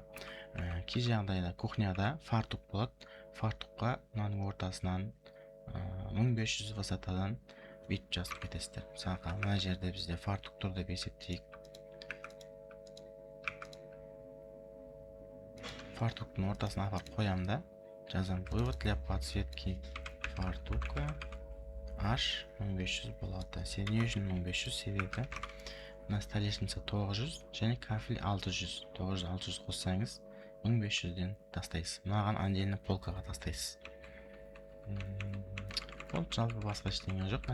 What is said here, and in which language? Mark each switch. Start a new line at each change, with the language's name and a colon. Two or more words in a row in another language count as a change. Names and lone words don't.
Kazakh: Кей жағдайда кухняда фартук болады. Фартукқа мынаның ортасынан 1500 высотадан бүйтіп жазып кетесіздер. Мысалға, мына жерде бізде фартук тұр деп есептейік. Фартуктың ортасына апарып қоямын да, жазам
Russian: вывод для подсветки фартука
Kazakh: H 1500 болады. Не үшін 1500? Себебі мына столешница 900 және кафель 600. 900-600 қоссаңыз 1500-ден тастайсыз. Мынаған отдельно полкаға тастайсыз. Ол жалпы басқа ештеңе жоқ.